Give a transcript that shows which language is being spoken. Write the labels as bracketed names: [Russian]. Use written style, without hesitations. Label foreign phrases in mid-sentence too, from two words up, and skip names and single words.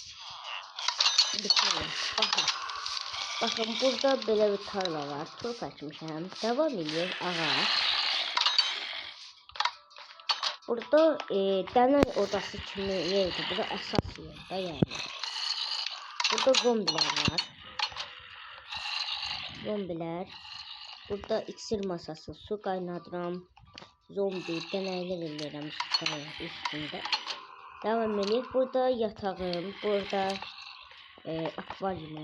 [Azerbaijani] Baxın, burada belə bir tarla var. Turp açmışam. Davam edir ağac. Burada dənə odası kimi yerdir. Burada əsas yerdə yəni. Burada zombiler var. Zombiler. Burada iksir masası, su kaynadıram. Zombi deneyler eləyirəm üstündə. [Turkish] Devam edelim. [Azerbaijani] Burada yatağım, burada akvaryumum.